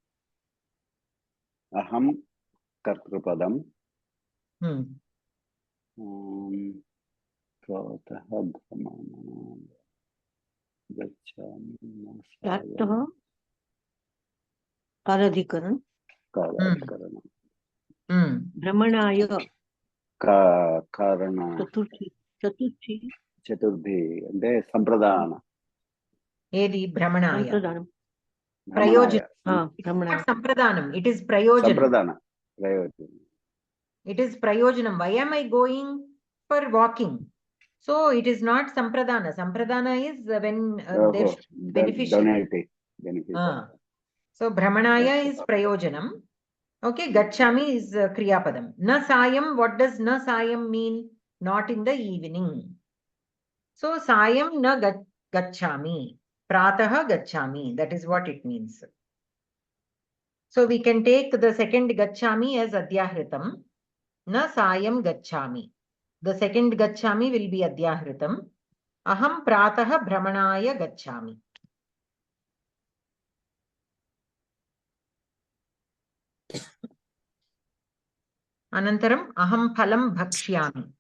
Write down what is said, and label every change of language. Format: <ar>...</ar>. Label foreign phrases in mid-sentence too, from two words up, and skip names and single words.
<sa>अहं कर्तृपदं प्रातः भ्रमणाय गच्छामि न सायम्. कालाधिकरण भ्रमणाय</sa> <te>కారణ చతుర్థి అంటే సంప్రదాన ఏది భ్రమణాయ ప్రయోజనం సంప్రదానం.</te> <en>It is prayojanam.</en> <te>సంప్రదాన ప్రయోజనం.</te> <en>It is prayojanam. Why am I going for walking? So it is not sampradana. Sampradana is when there's beneficial. So Brahmanaya is Prayojanam. Okay, Gachami is Kriyapadam.</en> <sa>न सायम्,</sa> <en>what does</en> <sa>न सायम्</sa> <en>mean? Not in the evening.</en> <sa>So सायं न गच्छामि. प्रातः गच्छामि.</sa> <en>That is what it means. So we can take the second Gachami as Adhyahritam.</en> <sa>न सायं गच्छामि.</sa> <en>The second Gachami will be Adhyahritam.</en> <sa>अहं प्रातः भ्रमणाय गच्छामि. अनन्तरम् अहं फलं भक्षयामि.</sa>